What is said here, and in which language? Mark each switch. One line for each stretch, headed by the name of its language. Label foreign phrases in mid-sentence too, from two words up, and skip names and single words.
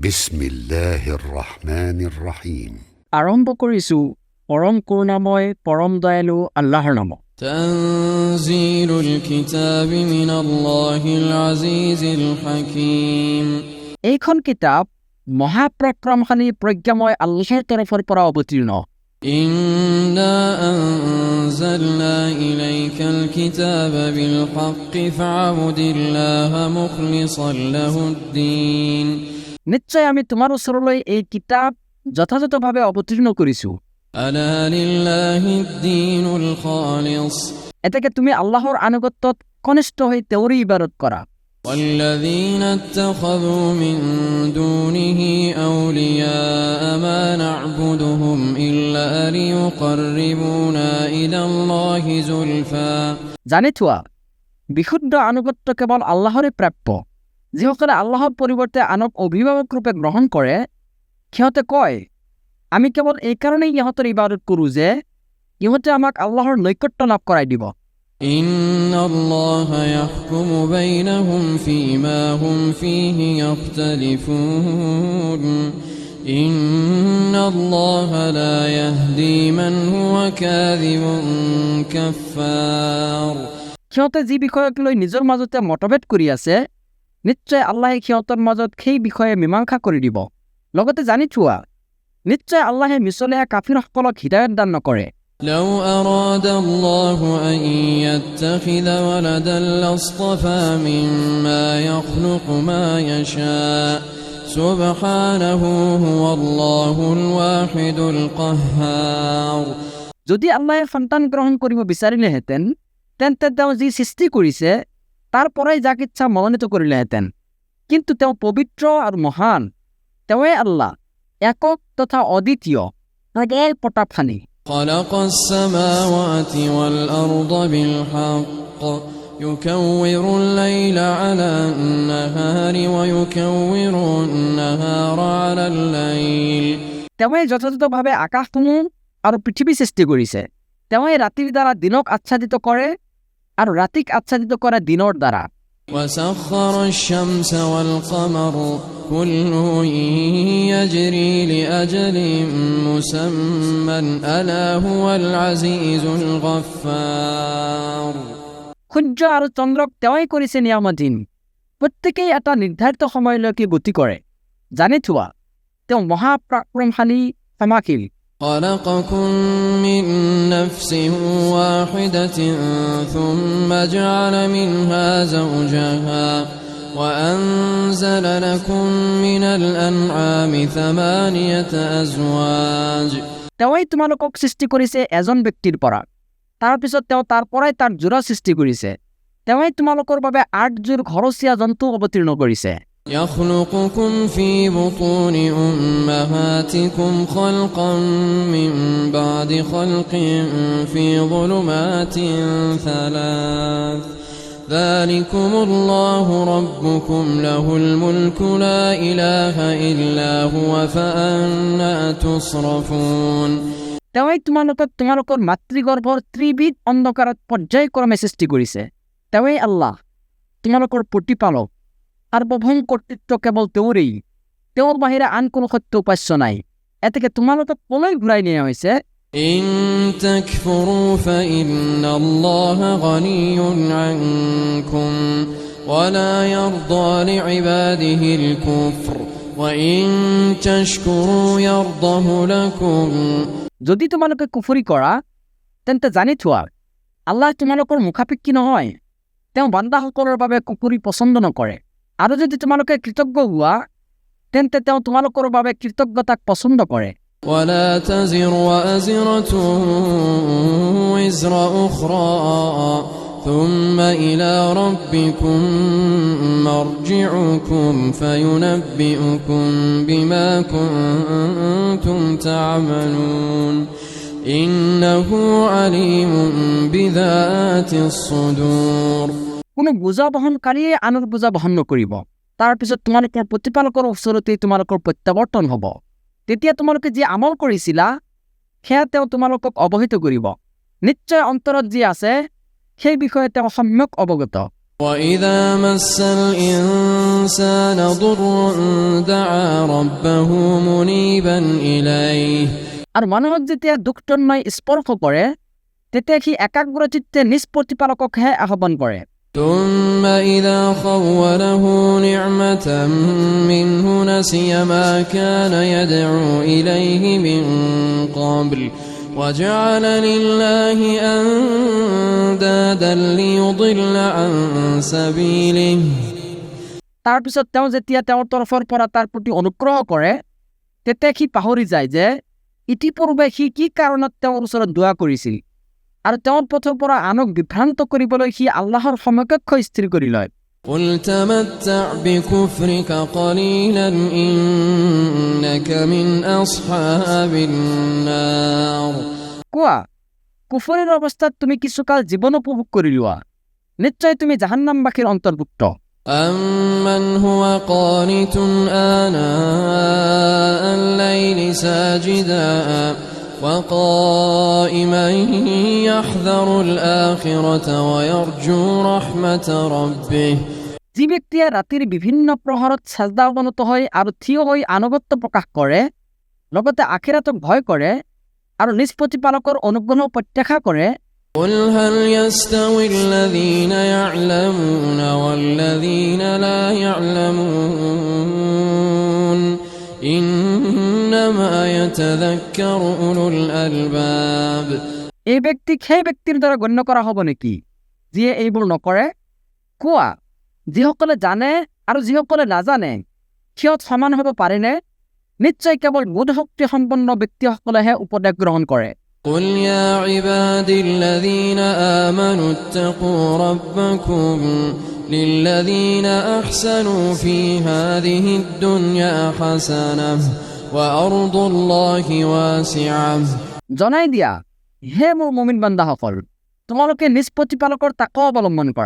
Arabic: بسم الله الرحمن الرحيم.
Assamese: আৰম্ভ কৰিছোঁ পৰম কৰুণাময় পৰম দয়ালু আল্লাহৰ নামত।
Arabic: تنزيل الكتاب من الله العزيز الحكيم.
Assamese: এইখন কিতাপ মহাপৰাক্ৰমশালী প্ৰজ্ঞাময় আল্লাহৰ তৰফৰ পৰা অৱতীৰ্ণ।
Arabic: إنا أنزلنا إليك الكتاب بالحق فاعبد الله مخلصا له الدين.
Assamese: নিশ্চয় আমি তোমাৰ ওচৰলৈ এই কিতাপ যথাযথভাৱে অৱতীৰ্ণ কৰিছোঁ।
Arabic: ألا لله الدين الخالص.
Assamese: এতেকে তুমি আল্লাহৰ আনুগত্যত কনিষ্ঠ হৈ তেওঁৰেই ইবাদত কৰা।
Arabic: والذين اتخذوا من دونه أولياء ما نعبدهم إلا ليقربونا إلى الله زلفى।
Assamese: জানি থোৱা, বিশুদ্ধ আনুগত্য কেৱল আল্লাহৰে প্ৰাপ্য। যিসকলে আল্লাহৰ পৰিৱৰ্তে আনক অভিভাৱক ৰূপে গ্ৰহণ কৰে, সিহঁতে কয়, আমি কেৱল এইকাৰণেই ইহঁতৰ ইবাদত কৰোঁ যে ইহঁতে আমাক আল্লাহৰ নৈকট্য লাভ কৰাই দিব।
Arabic: إن الله يحكم بينهم فيما هم فيه يختلفون إن الله لا يهدي من هو كاذب كفار.
Assamese: সিহঁতে যি বিষয়ক লৈ নিজৰ মাজতে মতভেদ কৰি আছে, নিশ্চয় আল্লাহে সিহঁতৰ মাজত সেই বিষয়ে মীমাংসা কৰি দিব। লগতে জানি থোৱা, নিশ্চয় আল্লাহে মিছলীয়া কাফিৰসকলক হিদায়ত দান নকৰে।
Arabic: لو أراد الله أن يتخذ ولدا لاصطفى مما يخلق ما يشاء سبحانه هو الله الواحد القهار।
Assamese: যদি আল্লাহে সন্তান গ্ৰহণ কৰিব বিচাৰিলেহেঁতেন, তেন্তে তেওঁ যি সৃষ্টি কৰিছে তাৰ পৰাই যাক ইচ্ছা মনোনীত কৰিলেহেঁতেন। কিন্তু তেওঁ পবিত্ৰ আৰু মহান, তেওঁৱে আল্লাহ, একক তথা অদ্বিতীয়, একেই প্ৰতাপশালী।
Arabic: خلق السماوات والأرض بالحق يكور الليل على النهار ويكور النهار على الليل।
Assamese: তেওঁৱে যথাযথভাৱে আকাশসমূহ আৰু পৃথিৱী সৃষ্টি কৰিছে। তেওঁৱে ৰাতিৰ দ্বাৰা দিনক আচ্ছাদিত কৰে আৰু ৰাতিক আচ্ছাদিত কৰে দিনৰ দ্বাৰা।
Arabic: وسخر الشمس والقمر كل يجري لأجل مسمى ألا هو العزيز الغفار।
Assamese: সূৰ্য আৰু চন্দ্ৰক তেওঁই কৰিছে নিয়ামধীন, প্ৰত্যেকেই এটা নিৰ্ধাৰিত সময়লৈকে গতি কৰে। জানি থোৱা, তেওঁ মহাপৰাক্ৰমশালী, ক্ষমাশীল।
Arabic: خلقكم من نفس واحدة ثم جعل منها زوجها وأنزل لكم من الأنعام 8 أزواج।
Assamese: তেওঁই তোমালোকক সৃষ্টি কৰিছে এজন ব্যক্তিৰ পৰা, তাৰপিছত তেওঁ তাৰ পৰাই তাৰ যোৰা সৃষ্টি কৰিছে। তেওঁই তোমালোকৰ বাবে 8 যোৰ ঘৰচীয়া জন্তু অৱতীৰ্ণ কৰিছে।
Arabic: يخلقكم في بطون أمهاتكم خلقا من بعد خلق في ظلمات 3 ذلكم الله ربكم له الملك لا إله إلا هو فأنا تصرفون।
Assamese: তেওঁই তোমালোকৰ মাতৃগৰ্ভৰ ত্ৰিবিধ অন্ধকাৰত পৰ্যায়ক্ৰমে সৃষ্টি কৰিছে। তেওঁই আল্লাহ, তোমালোকৰ প্ৰতিপালক। সাৰ্বভৌম কৰ্তৃত্ব কেৱল তেওঁৰেই, তেওঁৰ বাহিৰে আন কোনো সত্য উপাস্য নাই। এতেকে তোমালোকক কলৈ ঘূৰাই নিয়া হৈছে?
Arabic: إن تكفروا فإن الله غني عنكم ولا يرضى لعباده الكفر وإن تشكروا يرضه لكم।
Assamese: যদি তোমালোকে কুফৰি কৰা, তেন্তে জানি থোৱা, আল্লাহ তোমালোকৰ মুখাপেক্ষী নহয়। তেওঁ বান্দাসকলৰ বাবে কুফৰি পচন্দ নকৰে। আৰু যদি তোমালোকে কৃতজ্ঞ হোৱা, তেন্তে তেওঁ তোমালোকৰ বাবে কৃতজ্ঞতাক পচন্দ কৰে।
Arabic: ولا تزر وازرة وزر أخرى ثم إلى ربكم مرجعكم فينبئكم بما كنتم تعملون إنه عليم بذات الصدور।
Assamese: কোনো বোজা বহনকাৰীয়ে আনৰ বোজা বহন নকৰিব। তাৰপিছত তোমালোকৰ প্ৰতিপালকৰ ওচৰতেই তোমালোকৰ প্ৰত্যাৱৰ্তন হ'ব। তেতিয়া তোমালোকে যি আমল কৰিছিলা, সেয়া তেওঁ তোমালোকক অৱহিত কৰিব। নিশ্চয় অন্তৰত যি আছে সেই বিষয়ে তেওঁ সম্যক অৱগত।
Arabic: وإذا مس الإنسان ضر دعا ربه منيبا إليه
Assamese: আৰু মানুহক যেতিয়া দুখতন্ময় স্পৰ্শ কৰে তেতিয়া সি একাগ্ৰচিত্তে নিজ প্ৰতিপালককহে আহ্বান কৰে।
Arabic: ثم إذا خوله نعمة منه نسي ما كان يدعو إليه من قبل وجعل لله أندادا ليضل عن سبيله
Assamese: তাৰ পিছত তেওঁ যেতিয়া তেওঁৰ তৰফৰ পৰা তাৰ প্ৰতি অনুগ্ৰহ কৰে তেতিয়া সি পাহৰি যায় যে ইতিপূৰ্বে সি কি কাৰণত তেওঁৰ ওচৰত দোৱা কৰিছিল আৰু তেওঁৰ পথৰ পৰা আনক বিভ্ৰান্ত কৰিবলৈ সি আল্লাহৰ সমকক্ষ স্থিৰ কৰি লয়।
Arabic: قل تمتع بكفرك قليلا إنك من أصحاب النار
Assamese: কোৱা, কুফৰীৰ অৱস্থাত তুমি কিছুকাল জীৱন উপভোগ কৰি লোৱা, নিশ্চয় তুমি জাহান্নামবাসীৰ অন্তৰ্ভুক্ত।
Arabic: أمن هو قانت آناء الليل ساجدا وقائما يحذر الآخرة ويرجو رحمة ربه
Assamese: যি ব্যক্তিয়ে ৰাতিৰ বিভিন্ন প্ৰহৰত সাজদা অৱনত হয় আৰু থিয় হৈ আনুগত্য প্ৰকাশ কৰে, লগতে আখিৰাতক ভয় কৰে আৰু নিজ প্ৰতিপালকৰ অনুগ্ৰহ প্ৰত্যাশা কৰে।
Arabic: قل هل يستوي الذين يعلمون والذين لا يعلمون إنما يتذكر أولو الألباب
Assamese: এই ব্যক্তিক সেই ব্যক্তিৰ দ্বাৰা গণ্য কৰা হ'ব নেকি যিয়ে এইবোৰ নকৰে? কোৱা, যিসকলে জানে আৰু যিসকলে নাজানে সিহঁত সমান হ'ব পাৰেনে? নিশ্চয় কেৱল বোধশক্তি সম্পন্ন ব্যক্তিসকলেহে উপদেশ গ্ৰহণ কৰে।
Arabic: قل يا عبادي الذين آمنوا اتقوا ربكم للذين أحسنوا في هذه الدنيا حسنة وأرض الله واسعة
Assamese: জনাই দিয়া, হে মোৰ মুমিন বান্দাসকল, তোমালোকে নিজ প্ৰতিপালকৰ তাকৱা অৱলম্বন কৰা।